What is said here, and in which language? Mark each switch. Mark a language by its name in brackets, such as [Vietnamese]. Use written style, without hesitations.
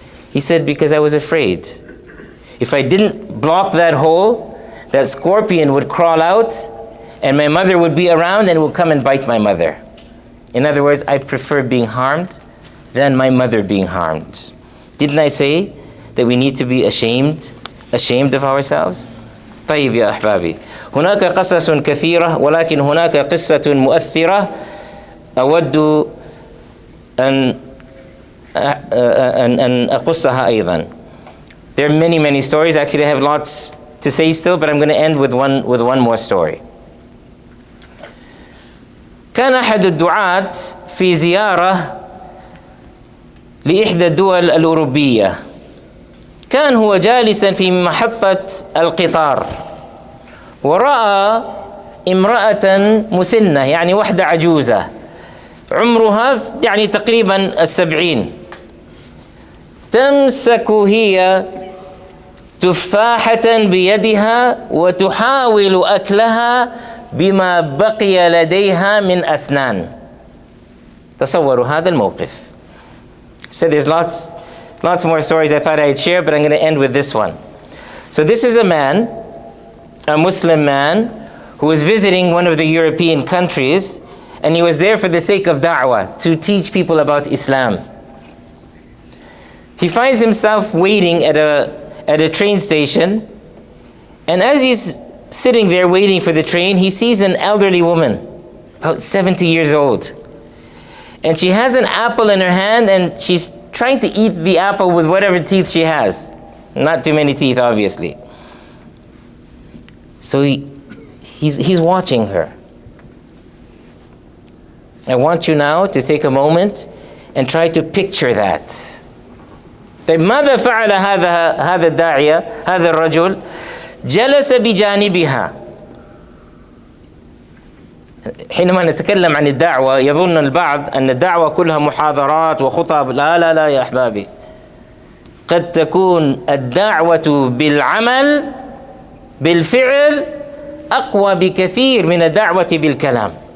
[English] He said, because I was afraid. If I didn't block that hole, that scorpion would crawl out and my mother would be around and would come and bite my mother. In other words, I prefer being harmed than my mother being harmed. Didn't I say that we need to be ashamed of ourselves? [Arabic] طيب يا أحبابي، هناك قصص كثيرة ولكن هناك قصة مؤثرة أود أن أقصها أيضا. [English] There are many stories. Actually, I have lots to say still, but I'm going to end with one more story. [Arabic] كان أحد الدعاة في زيارة لإحدى الدول الأوروبية. كان هو جالسا في محطة القطار ورأى امرأة مسنة، يعني وحدة عجوزة عمرها يعني تقريبا 70، تمسك هي تفاحة بيدها وتحاول أكلها بما بقي لديها من أسنان. تصوروا هذا الموقف. [English] So there's lots more stories I thought I'd share, but I'm going to end with this one. So this is a man, a Muslim man, who was visiting one of the European countries, and he was there for the sake of da'wah, to teach people about Islam. He finds himself waiting at a train station, and as he's sitting there waiting for the train, he sees an elderly woman, about 70 years old. And she has an apple in her hand, and she's trying to eat the apple with whatever teeth she has. Not too many teeth, obviously. So he's watching her. I want you now to take a moment and try to picture that. [Arabic] طيب ماذا فعل هذا الداعية، هذا الرجل؟ جلس بجانبها. حينما نتكلم عن الدعوة يظن البعض أن الدعوة كلها محاضرات وخطب. لا يا أحبابي، قد تكون الدعوة بالعمل بالفعل أقوى بكثير من الدعوة بالكلام.